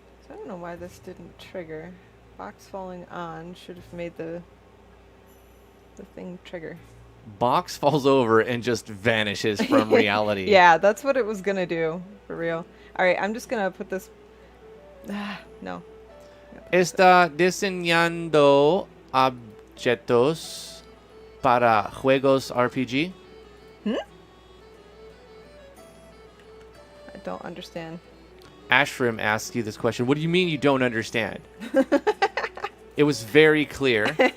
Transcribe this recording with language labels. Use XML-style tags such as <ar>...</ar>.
<en>I don't know why this didn't trigger. Box falling on should have made the thing trigger. Box falls over and just vanishes from reality. Yeah, that's what it was gonna do, for real. Alright, I'm just gonna put this... no.</en> <es>Está diseñando objetos para juegos RPG?</es> <en>I don't understand. Ashram asks you this question. What do you mean you don't understand? It was very clear.</en>